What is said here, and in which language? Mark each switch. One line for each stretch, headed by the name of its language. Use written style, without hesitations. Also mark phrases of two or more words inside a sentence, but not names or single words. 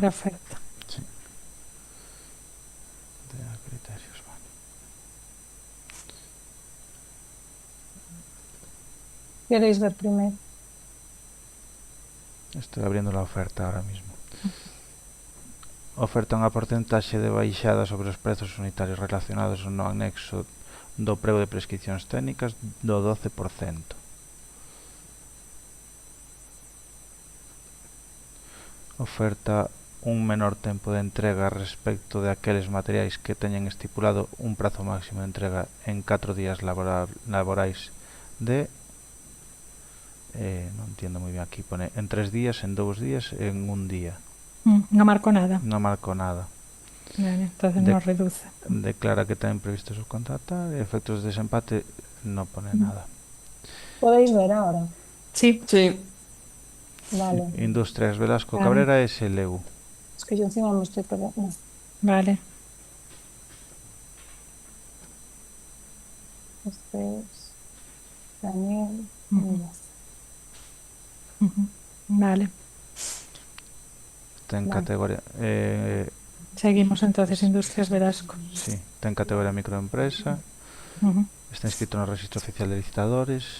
Spanish: la oferta. Sí, de criterios, vale. ¿Queréis ver primero? Estoy abriendo la oferta ahora mismo.
Galician: Oferta unha porcentaxe de baixada sobre os prezos unitarios relacionados no anexo do prego de prescripcións técnicas do 12%. Oferta un menor tempo de entrega respecto de aqueles materiais que teñen estipulado un prazo máximo de entrega en 4 días laborais de non entiendo moi ben aquí,
Spanish: pone en 3 días, en 2 días, en un día. No marco nada.
Galician: Non marco nada.
Spanish: Vale, entonces De nos reduce.
Galician: declara que ten previsto subcontratar e efectos de desempate non pone Mm. nada.
Spanish: ¿Podéis ver ahora? Sí, Sí, Vale. Industrias Velasco vale, Cabrera SLU. Es que yo encima me estoy perdiendo. vale. Este es Daniel. Ujú, ujú. Vale.
Galician: Ten
Spanish: Vale.
Galician: categoría
Spanish: Seguimos entonces, Industrias Velasco.
Galician: sí, ten categoría microempresa. Ujú. Está inscrito no Registro Oficial de Licitadores.